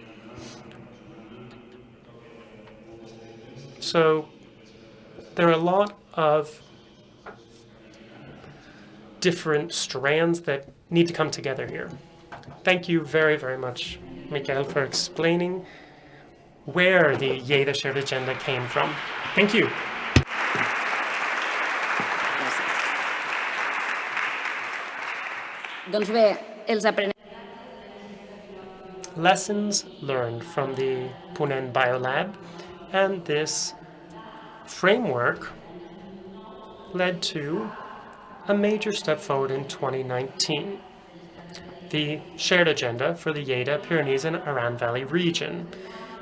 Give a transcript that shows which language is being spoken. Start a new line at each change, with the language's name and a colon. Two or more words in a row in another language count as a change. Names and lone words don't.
English: So there are a lot of different strands that need to come together here. Thank you very, very much, Miquel, for explaining where the Lleida Shared Agenda came from. Thank you.
Catalan: Doncs bé, els
English: Lessons learned from the Ponent Biolab, and this framework led to a major step forward in 2019, the shared agenda for the Lleida, Pyrenees, and Aran Valley region.